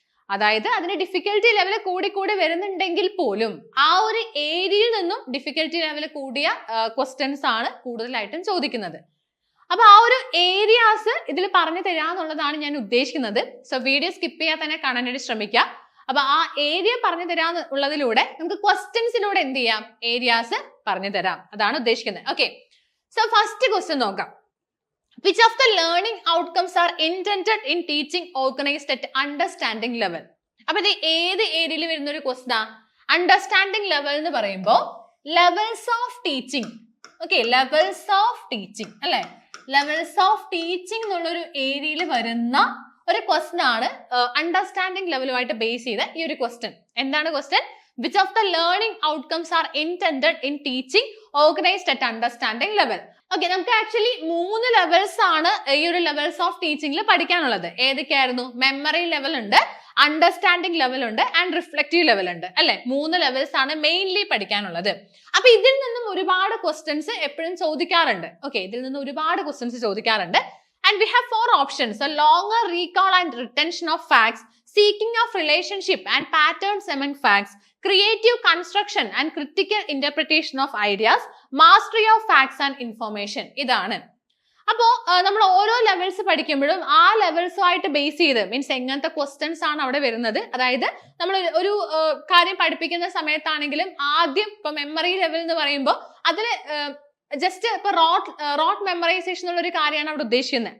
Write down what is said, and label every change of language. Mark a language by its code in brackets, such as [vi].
[ml] അതായത് അതിന്റെ difficulty level കൂടി വരുന്നുണ്ടെങ്കിൽ പോലും ആ ഒരു ഏരിയയിൽ നിന്നും ഡിഫിക്കൽറ്റി ലെവൽ കൂടിയ ക്വസ്റ്റ്യൻസ് ആണ് കൂടുതലായിട്ടും ചോദിക്കുന്നത്. അപ്പൊ ആ ഒരു ഏരിയാസ് ഇതിൽ പറഞ്ഞു തരാന്നുള്ളതാണ് ഞാൻ ഉദ്ദേശിക്കുന്നത്. സോ വീഡിയോ സ്കിപ്പ് ചെയ്യാതെ തന്നെ കാണാനായിട്ട് ശ്രമിക്കുക. അപ്പൊ ആ ഏരിയ പറഞ്ഞു തരാന്നുള്ളതിലൂടെ നമുക്ക് ക്വസ്റ്റ്യൻസിലൂടെ എന്ത് ചെയ്യാം, ഏരിയാസ് പറഞ്ഞു തരാം, അതാണ് ഉദ്ദേശിക്കുന്നത്. ഓക്കെ, സോ ഫസ്റ്റ് ക്വസ്റ്റ്യൻ നോക്കാം. [en] Which of the learning outcomes are intended in teaching organized at understanding level? [ml] അപ്പൊ ഇത് ഏത് ഏരിയയിൽ വരുന്ന ഒരു ക്വസ്റ്റ്യൻ ആ? അണ്ടർസ്റ്റാൻഡിംഗ് ലെവൽ എന്ന് പറയുമ്പോൾ levels of teaching. Okay, levels of teaching അല്ലെ, ലെവൽസ് ഓഫ് ടീച്ചിങ് എന്നുള്ളൊരു ഏരിയയിൽ വരുന്ന ഒരു ക്വസ്റ്റ്യൻ ആണ് അണ്ടർസ്റ്റാൻഡിംഗ് ലെവലുമായിട്ട് ബേസ് ചെയ്ത ഈ ഒരു ക്വസ്റ്റ്യൻ. എന്താണ് question? [en] Which of the learning outcomes are intended in teaching organized at understanding level? [ml] Okay, നമുക്ക് ആക്ച്വലി 3 ലെവൽസ് ആണ് ഈ ഒരു ലെവൽസ് ഓഫ് ടീച്ചിങ്ങിൽ പഠിക്കാനുള്ളത്. ഏതൊക്കെയായിരുന്നു? മെമ്മറി ലെവൽ ഉണ്ട്, അണ്ടർസ്റ്റാൻഡിംഗ് ലെവൽ ഉണ്ട് ആൻഡ് റിഫ്ലക്റ്റീവ് ലെവൽ ഉണ്ട് അല്ലെ. 3 ലെവൽസ് ആണ് മെയിൻലി പഠിക്കാനുള്ളത്. അപ്പൊ ഇതിൽ നിന്നും ഒരുപാട് ക്വസ്റ്റ്യൻസ് എപ്പോഴും ചോദിക്കാറുണ്ട്. ഓക്കെ, ഇതിൽ നിന്ന് ഒരുപാട് ക്വസ്റ്റ്യൻസ് ചോദിക്കാറുണ്ട്. [en] And we have 4 options: a longer recall and retention of facts, seeking of relationship and patterns among facts, creative construction and critical interpretation of ideas, mastery of facts and information. [ml] ഇതാണ്. അപ്പോ നമ്മൾ ഓരോ levels പഠിക്കുമ്പോഴും ആ ലെവൽസുമായിട്ട് base ചെയ്ത് means എങ്ങനത്തെ questions ആണ് അവിടെ വരുന്നത്. അതായത് നമ്മൾ ഒരു കാര്യം പഠിപ്പിക്കുന്ന സമയത്താണെങ്കിലും ആദ്യം ഇപ്പൊ മെമ്മറി ലെവൽ എന്ന് പറയുമ്പോൾ അതിൽ ജസ്റ്റ് ഇപ്പൊ റോട്ട് മെമ്മറൈസേഷൻ എന്നുള്ള ഒരു കാര്യമാണ് അവിടെ ഉദ്ദേശിക്കുന്നത്.